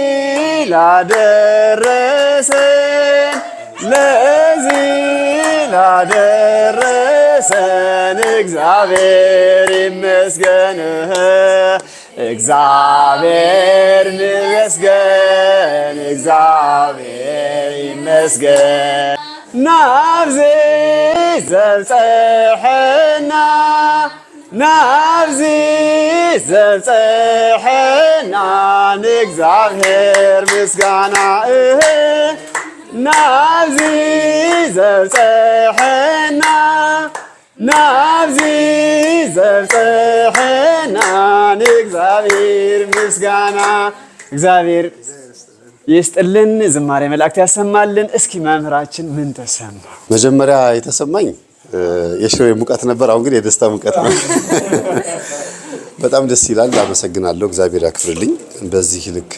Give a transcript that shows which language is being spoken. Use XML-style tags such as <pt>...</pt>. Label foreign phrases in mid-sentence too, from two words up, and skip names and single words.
<am>ላደረሰን፣ ለዚህ ላደረሰን እግዚአብሔር ይመስገን፣ እግዚአብሔር ይመስገን፣ እግዚአብሔር ይመስገን። ናብዚ</am> <ti>ዘብፅሐና ናብዚ ዘብፅሐና ንእግዚአብሔር ምስጋና ናብዚ ዘብፅሐና ናብዚ ዘብፅሐና ንእግዚአብሔር ምስጋና።</ti> <am>እግዚአብሔር ይስጥልን፣ ዝማሬ መላእክት ያሰማልን። እስኪ መምህራችን ምን ተሰማ? መጀመሪያ የተሰማኝ የሽሬ ሙቀት ነበር፣ አሁን ግን የደስታ ሙቀት ነው። በጣም ደስ ይላል። አመሰግናለሁ። እግዚአብሔር ያክብርልኝ። በዚህ ልክ</am>